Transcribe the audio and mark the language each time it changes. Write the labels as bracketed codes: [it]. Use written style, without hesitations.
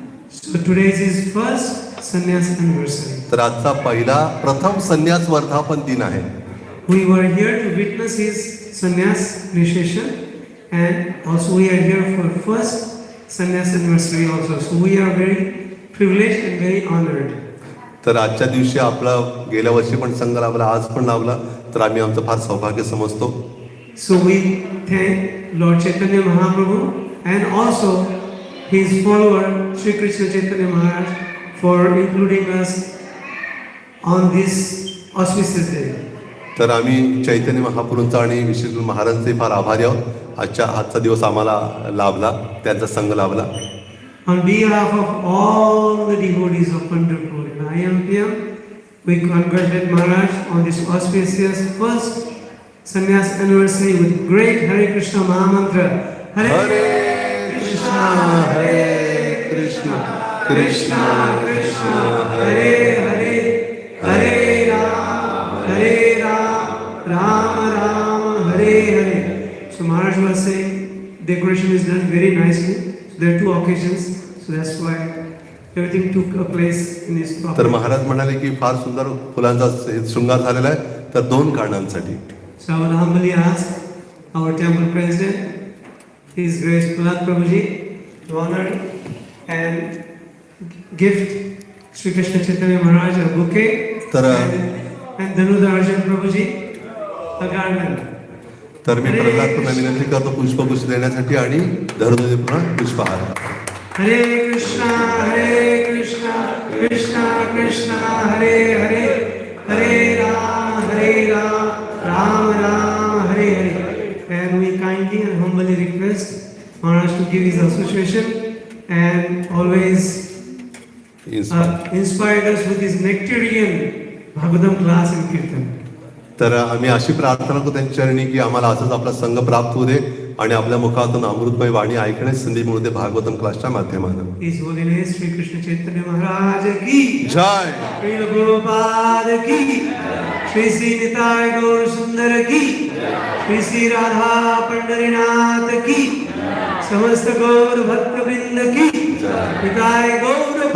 [en] So today's is first sannyas anniversary. [mr] तर आजचा प्रथम संन्यास वर्धापन दिन आहे. [en] We were here to witness his sannyas initiation, and also we are here for first sannyas anniversary also. So we are very privileged and very honored. [mr] तर आजच्या दिवशी आपला गेल्या वर्षी पण संघ लाभला, आज पण लाभला, तर आम्ही आमचं फार सौभाग्य समजतो. [en] So we thank Lord Chaitanya Mahaprabhu and also his follower Sri Krishna Chaitanya Maharaj for including us on this auspicious day. [mr] तर आम्ही चैतन्य महाप्रभूंचा आणि विशेष महाराजांचे फार आभारी आहोत. आजचा दिवस आम्हाला लाभला, त्यांचा संघ लाभला. [en] On behalf of all the devotees of Pandharpur and IMPM, we congratulate Maharaj on this auspicious first sannyas anniversary with great Hare Krishna Mahamantra. Hare Krishna, Hare Krishna, Krishna Krishna, Hare Hare, Hare Ram, Ram Ram, Hare Hare. So Maharaj was saying decoration is done very nicely. So there are two occasions, so that's why everything took a place in his [mr] तर [en] proper. [mr] Maharaj म्हणाले की फार सुंदर फुलांचा शृंगार झालेला आहे, तर 2 कारणांसाठी. [en] So I will humbly ask our temple president, His Grace Prahlad Prabhuji, to honor and gift Sri Krishna Chaitanya Maharaj a bouquet, and Dhanudha Arjun Prabhuji a garland. [mr] तर मी प्रल्हाद विनंती करतो पुष्पगुच्छ देण्यासाठी आणि धर्मदेव पुष्पहार. [en] Hare Krishna, Krishna Krishna, Hare Hare, Hare Ram, Ram Ram, Hare Hare. And we kindly and humbly request Maharaj to give his association and always inspired us with his nectarian Bhagavatam class and Kirtan. [mr] तर आम्ही अशी प्रार्थना करतो त्यांच्या चरणी की आम्हाला असंच आपला संघ प्राप्त होऊ दे आणि आपल्या मुखातून अमृतमय वाणी ऐकण्याची संधी मिळू दे भागवतम क्लासच्या माध्यमातून. [en] His Holiness Sri Krishna Chaitanya Maharaj ki [mr] जय. [hi] Srila Prabhupada ki Shri Sri Nitaya Gaur Sundar ki Shri Sri Radha Pandarinath ki समस्त गौर भक्त वृंद की Nitaya Gaur